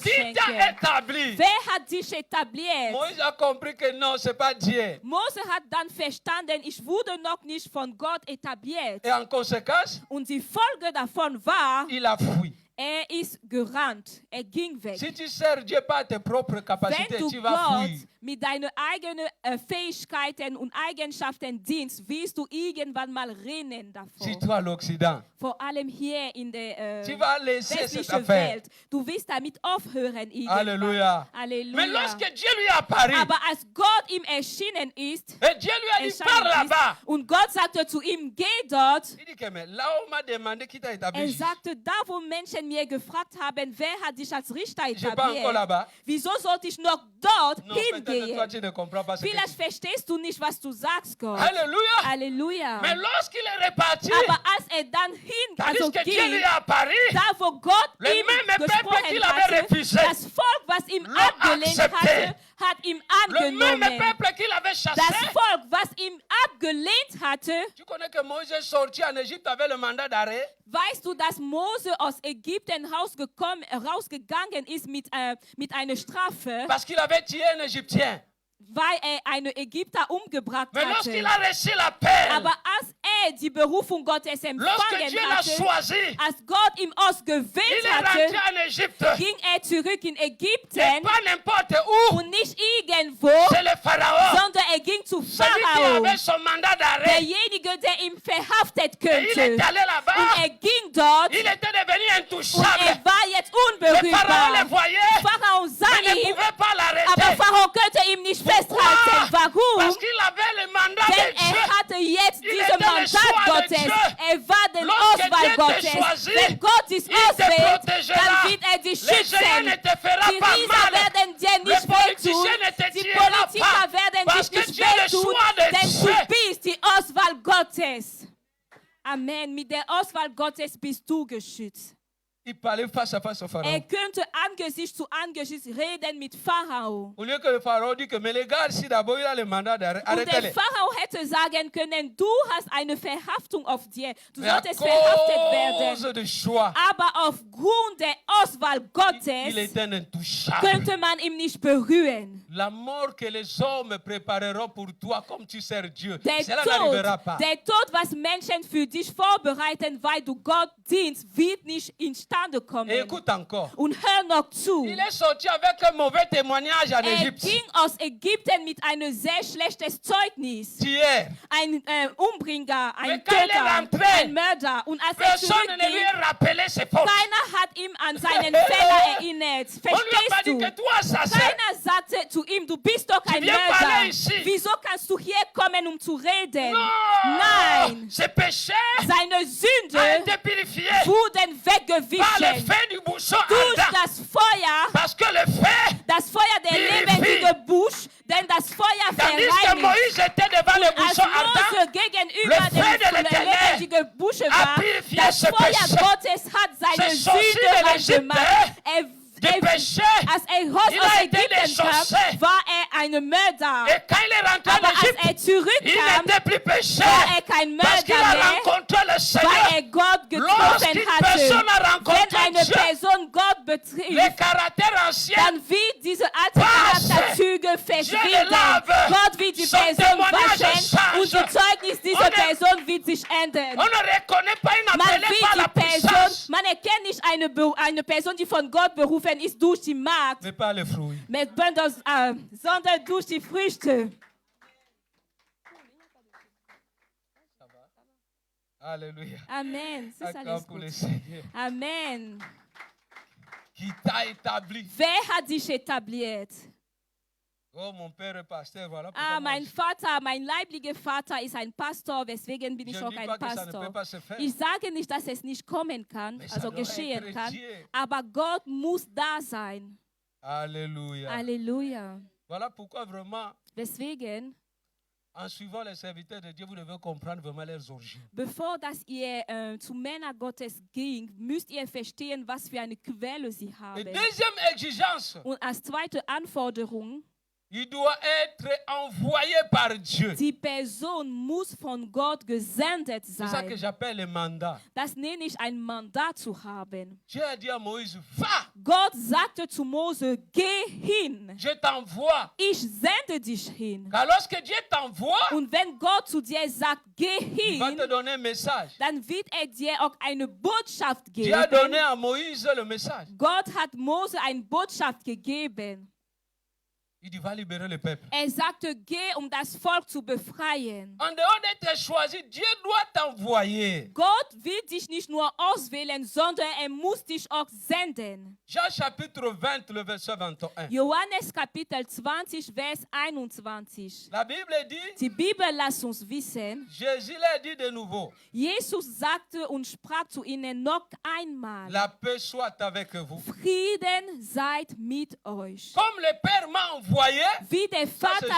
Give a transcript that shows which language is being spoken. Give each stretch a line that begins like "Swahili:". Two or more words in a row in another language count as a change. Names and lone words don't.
French: Qui t'a
German: schenken.
French: établi?
German: Wer hat dich etabliert?
French: Moïse a compris que non, c'est pas Dieu.
German: Mose hat dann verstanden, ich wurde noch nicht von Gott etabliert.
French: Et en conséquence,
German: Und die Folge davon war,
French: il a fui.
German: ist gerannt. Ging weg.
French: Si tu sers Dieu par tes propres
German: Wenn
French: capacités,
German: du
French: tu vas
German: Gott
French: fuir.
German: mit deinen eigenen Fähigkeiten und Eigenschaften dienst, wirst du irgendwann mal rennen
French: Si
German: davor.
French: toi à l'Occident,
German: Vor allem hier in der
French: tu vas laisser cette
German: westlichen
French: affaire.
German: Welt. Du wirst damit aufhören irgendwann.
French: Alléluia.
German: Halleluja.
French: Mais lorsque Dieu lui a apparu,
German: Aber als Gott ihm erschienen ist,
French: et Dieu lui a dit, pars là-bas.
German: und Gott sagte zu ihm, geh dort.
French: Il dit que mais là on m'a demandé qui t'a établi.
German: Sagte, da wo Menschen mir gefragt haben, wer hat dich als Richter
French: Je vais pas encore
German: etabliert,
French: là-bas.
German: wieso sollte ich noch dort
French: Non, peut-être toi
German: hingehen?
French: tu ne comprends pas ce que
German: Vielleicht verstehst du nicht, was du sagst, Gott.
French: Alléluia.
German: Halleluja.
French: Mais lorsqu'il est reparti,
German: Aber als dann
French: tandis que Dieu lui
German: ging,
French: a apparu,
German: da wo Gott
French: Le
German: ihm
French: même peuple
German: gesprochen
French: qu'il avait
German: hatte,
French: refusé,
German: das Volk, was ihm
French: l'ont
German: abgelehnt
French: accepté.
German: hatte, hat ihm
French: le même
German: angenommen.
French: peuple qu'il avait chassé.
German: Das Volk, was ihm abgelehnt hatte,
French: Tu connais que Moïse est sorti en Égypte avec le mandat d'arrêt.
German: weißt du, dass Mose aus Ägypten rausgegangen ist mit einer Strafe,
French: Parce qu'il avait tué un Égyptien.
German: weil einen Ägypter umgebracht
French: Mais lorsqu'il
German: hatte.
French: a reçu l'appel,
German: Aber als die Berufung Gottes
French: lorsque
German: empfangen
French: Dieu l'a
German: hatte,
French: choisi,
German: als Gott ihm
French: il
German: ausgewählt
French: est rentré
German: hatte,
French: en Égypte.
German: ging zurück in
French: Et
German: Ägypten
French: pas n'importe où.
German: und nicht irgendwo,
French: C'est le Pharaon.
German: sondern ging zu
French: Celui qui
German: Pharao,
French: avait son mandat d'arrêt.
German: derjenige, der ihn verhaftet
French: Et il est
German: könnte.
French: allé
German: Und
French: là-bas.
German: ging dort
French: Il était devenu
German: und
French: intouchable.
German: war jetzt
French: Le Pharaon le
German: unberührbar.
French: voyait,
German: Pharao sah
French: mais ne
German: ihn,
French: pouvait pas
German: aber
French: l'arrêter.
German: Pharao könnte ihm nicht festhalten. Warum?
French: Parce qu'il avait le mandat
German: Denn
French: de Dieu.
German: hatte jetzt
French: Il
German: diesen
French: était le
German: Mandat
French: choix de
German: Gottes.
French: Dieu.
German: War den
French: Lorsque
German: Auswahl
French: Dieu te
German: Gottes.
French: choisit,
German: Wenn Gott dich
French: il te
German: auswählt,
French: protégera.
German: dann wird dich
French: Les géants
German: schützen.
French: ne te feront
German: Die
French: pas
German: Riesen
French: mal.
German: werden dir
French: Les
German: nicht
French: politiciens
German: wehtun.
French: ne te
German: Die
French: tueront
German: Politiker
French: pas.
German: werden
French: Parce
German: dich
French: que
German: nicht
French: tu es le
German: wehtun,
French: choix de
German: denn
French: Dieu.
German: du bist die Auswahl Gottes. Amen. Mit der Auswahl Gottes bist du geschützt.
French: Il parlait face à face au Pharaon.
German: Könnte Angesicht zu Angesicht reden mit Pharao.
French: Au lieu que le Pharaon dit que mais les gars, si d'abord il a le mandat d'arrêter.
German: Und der
French: Arrêtez-les.
German: Pharao hätte sagen können, du hast eine Verhaftung auf dir. Du
French: Mais à
German: solltest verhaftet
French: cause
German: werden.
French: de choix,
German: Aber aufgrund der Auswahl
French: il
German: Gottes
French: était intouchable.
German: könnte man ihn nicht berühren.
French: La mort que les hommes prépareront pour toi, comme tu sers Dieu,
German: Der
French: cela n'arrivera
German: Tod,
French: pas.
German: der Tod, was Menschen für dich vorbereiten, weil du Gott dienst, wird nicht instande kommen.
French: Et écoute encore.
German: Und hör noch zu.
French: Il est sorti avec un mauvais témoignage en Égypte.
German: Ging aus Ägypten mit einem sehr schlechtes Zeugnis.
French: Hier,
German: Ein Umbringer, ein
French: Mais quand il est
German: Töter,
French: rentré,
German: ein Mörder. Und als
French: personne ne lui
German: zurückging,
French: a rappelé ses fautes.
German: keiner hat ihm an seinen Fehler erinnert.
French: On lui a pas
German: Verstehst
French: dit
German: du?
French: que toi, assassin,
German: Keiner sagte zu ihm, du bist doch ein
French: viens parler
German: Mörder.
French: ici.
German: Wieso kannst du hier kommen, um zu reden?
French: non,
German: Nein.
French: ses péchés
German: Seine
French: a
German: Sünde
French: été purifié
German: wurden
French: par le
German: weggewichen
French: feu du bouchon
German: durch
French: ardent.
German: das Feuer,
French: Parce que le feu,
German: das Feuer der
French: Purifie.
German: lebendigen Busch, denn das Feuer
French: tandis que
German: verreinigt.
French: Moïse était devant le
German: Als
French: bouchon ardent,
German: Mose gegenüber
French: le feu de
German: dem
French: l'Éternel
German: lebendigen Busche
French: a
German: war,
French: purifié
German: das
French: ce
German: Feuer
French: péché.
German: Gottes hat seine
French: Ce sorcier
German: Sünde
French: de
German: rein
French: l'Égypte,
German: gemacht.
French: du péché,
German: Als raus
French: il
German: aus
French: a été
German: Ägypten
French: déchaussé.
German: kam, war ein Mörder.
French: Et quand il est rentré
German: Aber
French: en
German: als
French: Égypte,
German: zurückkam,
French: il n'était plus pécheur.
German: war kein
French: Parce qu'il
German: Mörder
French: a
German: mehr,
French: rencontré le
German: weil
French: Seigneur.
German: Gott getroffen
French: Lorsqu'une personne
German: hatte.
French: a rencontré
German: Wenn eine
French: Dieu,
German: Person Gott betrifft,
French: les caractères anciens,
German: dann wird diese alte
French: Passe.
German: Charakterzüge
French: Dieu
German: verschwinden.
French: les lave.
German: Gott wird die
French: Son
German: Person
French: témoignage
German: waschen
French: change.
German: und das Zeugnis dieser
French: On est-
German: Person wird sich ändern.
French: on ne reconnaît pas une
German: Man
French: appelée par la
German: wird die Person,
French: puissance,
German: man erkennt nicht eine Person, die von Gott berufen ist durch die Macht,
French: mais pas les fruits.
German: sondern durch die Früchte.
French: Alléluia.
German: Amen. Das ist
French: Acclame
German: alles
French: pour le
German: gut.
French: Seigneur
German: Amen.
French: qui t'a établi.
German: Wer hat dich etabliert?
French: Oh, mon père est pasteur, voilà pourquoi moi,
German: Mein Vater, mein leiblicher Vater ist ein Pastor, weswegen bin ich
French: je
German: auch
French: ne dis
German: ein
French: pas que ça ne
German: Pastor.
French: peut pas se faire.
German: Ich sage nicht, dass es nicht kommen kann,
French: Mais ça
German: also
French: doit
German: geschehen
French: être
German: kann,
French: Dieu.
German: aber Gott muss da sein.
French: Alléluia.
German: Halleluja.
French: Voilà pourquoi vraiment,
German: Deswegen,
French: en suivant les serviteurs de Dieu, vous devez comprendre vraiment leurs origines.
German: bevor dass ihr zu Männern Gottes ging, müsst ihr verstehen, was für eine Quelle sie
French: Et
German: haben.
French: deuxième exigence,
German: Und als zweite Anforderung,
French: il doit être envoyé par Dieu.
German: die Person muss von Gott gesendet
French: C'est ça que
German: sein.
French: j'appelle le mandat.
German: Das nenne ich ein Mandat zu haben.
French: Dieu a dit à Moïse, va,
German: Gott sagte zu Mose, geh hin.
French: je t'envoie.
German: Ich sende dich hin.
French: Car lorsque Dieu t'envoie,
German: Und wenn Gott zu dir sagt, geh
French: il va te
German: hin,
French: donner un message.
German: dann wird dir auch eine Botschaft
French: Dieu a donné
German: geben.
French: à Moïse le message.
German: Gott hat Mose eine Botschaft gegeben.
French: Il dit, va libérer le peuple.
German: Sagte, geh, um das Volk zu befreien.
French: En dehors d'être choisi, Dieu doit t'envoyer.
German: Gott will dich nicht nur auswählen, sondern muss dich auch senden.
French: Jean chapitre 20, le verset 21.
German: Johannes Kapitel 20, Vers 21.
French: La Bible dit,
German: Die Bibel lässt uns wissen,
French: Jésus l'a dit de nouveau,
German: Jesus sagte und sprach zu ihnen noch einmal,
French: la paix soit avec vous.
German: Frieden seid mit euch.
French: Comme le Père m'a envoyé,
German: Wie der Vater